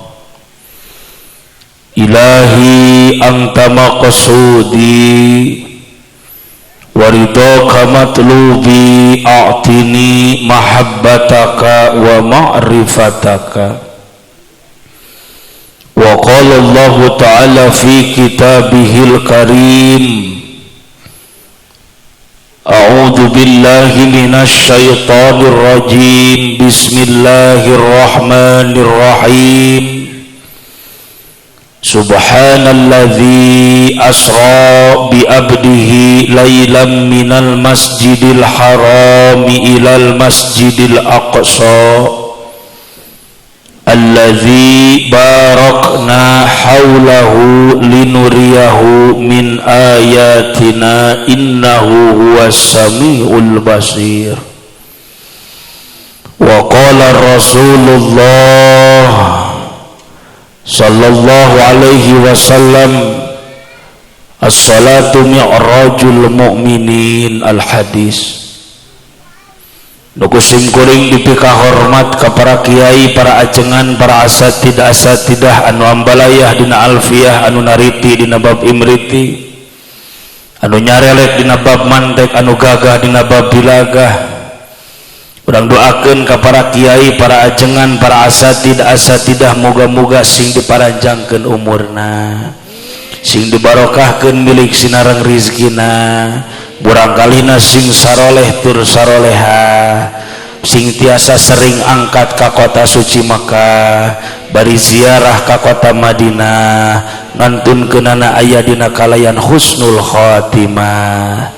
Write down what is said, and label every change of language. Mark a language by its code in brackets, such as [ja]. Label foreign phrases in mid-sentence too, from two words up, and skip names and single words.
[ar] إلهي أنت مقصودي ورضاك مطلوبي أعطني محبتك ومعرفتك. وقال الله تعالى في كتابه الكريم، أعوذ بالله من الشيطان الرجيم، بسم الله الرحمن الرحيم. سبحان الذي أسرى بعبده ليلا من المسجد الحرام إلى المسجد الأقصى الذي باركنا حوله لنريه من آياتنا إنه هو السميع البصير. وقال رسول الله صلى الله عليه وسلم، الصلاة معراج المؤمنين. الحديث. [su] nu kusim kuring dipika hormat ka para kiai, para ajengan, para asatidah anu ambalayah dina alfiyah, anu nariti dina bab imriti, anu nyarelek dina bab mantek, anu gagah dina bab bilagah. Urang doakeun ka para kiai, para ajengan, para asatidah moga-moga sing diparanjangkeun umurna, sing dibarokahkeun milik sinareng rizkina, burangkalina sing saroleh tur saroleha, sing tiasa sering angkat ka kota suci Makkah, bari ziarah ka kota Madinah, ngantunkeunana aya dina kalayan [ar] حسن الخاتمة.